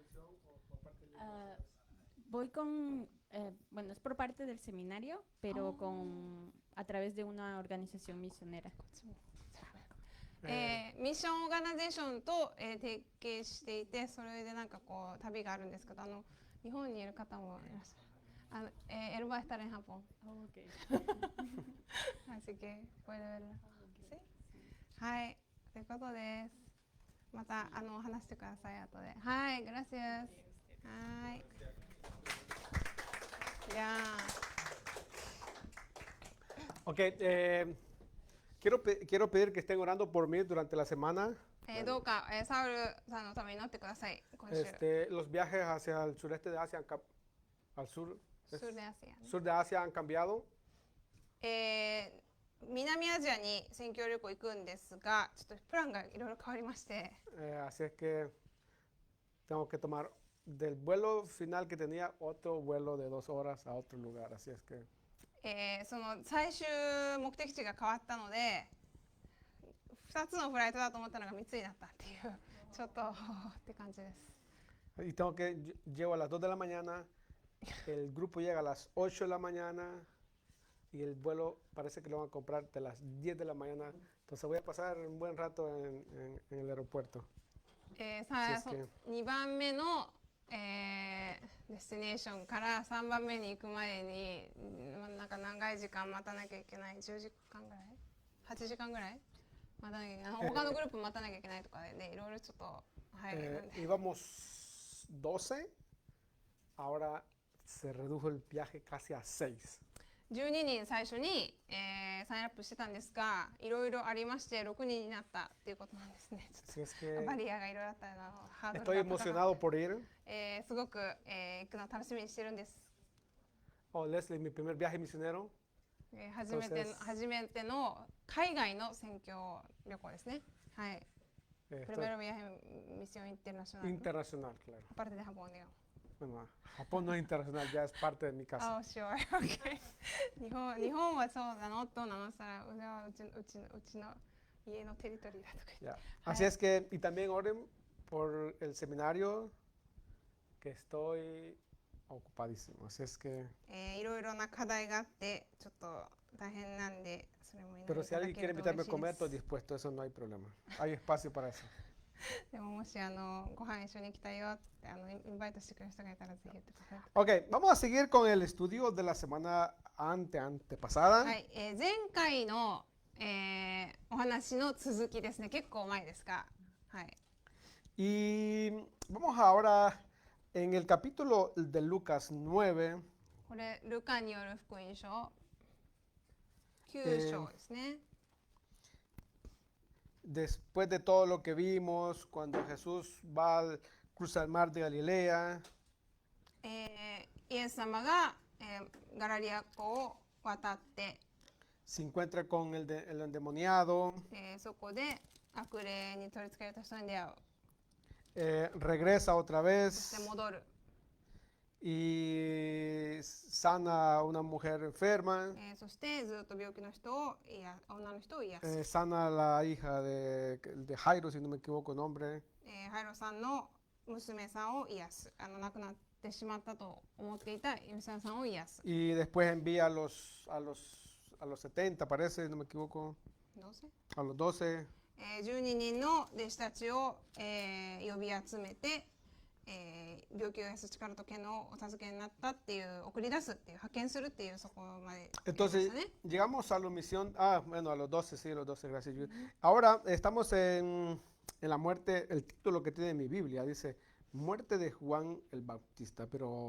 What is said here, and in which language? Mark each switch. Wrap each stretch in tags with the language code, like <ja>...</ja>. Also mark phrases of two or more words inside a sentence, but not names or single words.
<es>Voy con, bueno, es por parte del seminario, pero a través de una organización misionera.</es> <ja>ミッションオーガナイゼーションと、提携していて、それでなんかこう旅があるんですけど、日本にいる方もいらっしゃる。</ja> <es>él va a estar en Japón. Okay. Así que puede verla. ¿Sí?</es> <ja>はい、ということです。また話してください後で。はい、gracias。はい。いや。</ja> <es>Ok, quiero pedir que estén orando por mí durante la semana.</es> <ja>どうか、サウルさんのために祈ってください。今週。</ja> <es>Los viajes hacia el sureste de Asia, al sur, sur de Asia ね。 sur de Asia han cambiado.</es> <ja>南アジアに宣教旅行行くんですが、ちょっとプランがいろいろ変わりまして。</ja> <es>Así es que tengo que tomar del vuelo final que tenía otro vuelo de 2 horas a otro lugar. Así es que</es> <ja>その最終目的地が変わったので、2つのフライトだと思ったのが3つになったっていう、ちょっとって感じです。</ja> <es>Y tengo que llego a las 2 de la mañana, el grupo llega a las 8 de la mañana y el vuelo parece que lo van a comprar de las 10 de la mañana. Entonces voy a pasar un buen rato en el aeropuerto.</es> <ja>2 番目のデスティネーションから3番目に行くまでになんか長い時間待たなきゃいけない。10時間ぐらい8時間ぐらい待たなきゃいけない。他のグループ待たなきゃいけないとかでね、いろいろちょっと</ja> <es>íbamos 12, ahora se redujo el viaje casi a 6.</es> <ja>12 人最初に、サインアップしてたんですが、いろいろありまして6人になったっていうことなんですね。バリアがいろいろあったようなハードルが</ja> <es>Estoy emocionado por ir.</es> <ja>すごく、行くの楽しみにしてるんです。</ja> <es>Oh, Leslie, mi primer viaje misionero.</es> <ja>初めての海外の宣教旅行ですね。</ja> <es>はい。Primero viaje misión internacional. Internacional, claro. Aparte de Japón, digamos. Bueno, Japón no es internacional, ya es parte de mi casa.</es> <en>Oh, sure. Okay.</en> <ja>日本はそうなのとなのさら、うちの家のテリトリーだとか言って。</ja> <es>Así es que, y también oren por el seminario, que estoy ocupadísimo. Así es que. いろいろな課題があって、ちょっと大変なんで、それもいろいろ。 Pero si alguien quiere invitarme a comer, estoy dispuesto, eso no hay problema. Hay espacio para eso.</es> <ja>でももしご飯一緒に行きたいよってインバイトしてくれる人がいたらぜひ言ってください。</ja> <es>Ok, vamos a seguir con el estudio de la semana antepasada.</es> <ja>はい、前回の、お話の続きですね。結構前ですが、はい。</ja> <es>Y vamos ahora en el capítulo de Lucas 9.</es> <ja>これルカによる福音書9章ですね。</ja> <es>Después de todo lo que vimos, cuando Jesús va al cruzar el mar de Galilea,</es> <ja>イエス様が、ガラリア湖を渡って</ja> <es>se encuentra con el endemoniado,</es> <ja>そこで悪霊に取り付けられた人に出会う。</ja> <es>regresa otra</es> <ja>そ</ja> <es>vez,</es> <ja>して戻る。</ja> <es>y sana a una mujer enferma,</es> <ja>そしてずっと病気の人を女の人を癒す、</ja> <es>sana a la hija de Jairo, si no me equivoco el nombre,</es> <ja>ハイロさんの娘さんを癒す、亡くなってしまったと思っていた娘さんを癒す。</ja> <es>y después envía a los 70, parece, si no me equivoco,</es> <ja>どうせ</ja> <es>a los 12,</es> <ja>12 人の弟子たちを、呼び集めて、病気を癒す力と権能をお授けになったっていう送り出すっていう派遣するっていうそこまでやりま</ja> <es>Entonces,</es> <ja>したね。</ja> <es>llegamos a la misión, bueno, a los 12, sí, los 12, gracias. Ahora estamos en la muerte, el título que tiene mi Biblia dice, muerte de Juan el Bautista, pero</es>